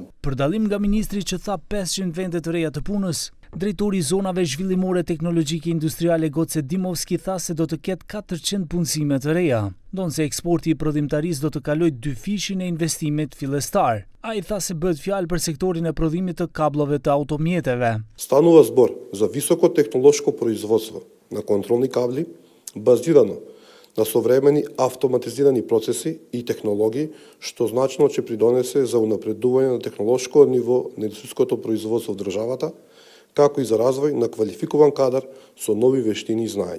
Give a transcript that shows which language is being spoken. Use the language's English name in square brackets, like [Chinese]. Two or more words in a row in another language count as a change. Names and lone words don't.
[Albanian] Për dallim nga ministri që tha 500 vende të reja të punës, drejtori i zonave zhvillimore teknologjike industriale Goce Dimovski tha se do të ketë 400 punësime të reja, ndonse eksporti i prodhimtarisë do të kalojë dyfishin e investimit fillestar. Ai tha se bëhet fjalë për sektorin e prodhimit të kablove të automjeteve. [Macedonian] Станува збор за високотехнолошко производство на контролни кабли, базирано на современи автоматизирани процеси и технологии, што значно ќе придонесе за унапредување на технолошко ниво на индустријското производство в државата, како и за развој на квалификуван кадар со нови вештини и знаења.